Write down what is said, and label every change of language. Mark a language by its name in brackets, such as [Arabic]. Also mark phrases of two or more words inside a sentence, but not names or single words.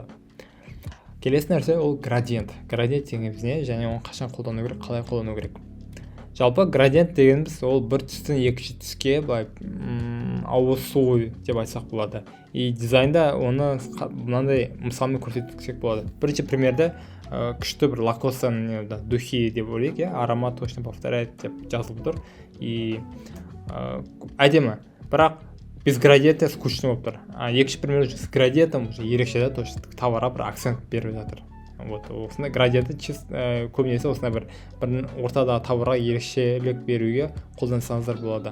[Kazakh] Келесі нәрсе ол градиент. Градиент дегеніміз не және оны қашан қолдану керек, қалай қолдану керек. Жалпы градиент дегеніміз ол бір түстен екінші түске ауысу деп айтсақ болады. И дизайнда оны мынандай мысалмен көрсетсек болады. Бірінші примерде күшті бір лакостаның духи деп ойлайық, [Russian] аромат точно повторяет [Kazakh] деп жазылып тұр. И әдемі, бірақ [Russian] без градиента скучно [Kazakh] болып тұр. Екінші [Russian] пример с градиентом [Kazakh] ерекше да, точно товарға бір акцент беріп жатыр. Вот, осындай градиенті көбінесе осындай бір ортадағы товарға ерекшелік беруге қолдансаңыздар болады.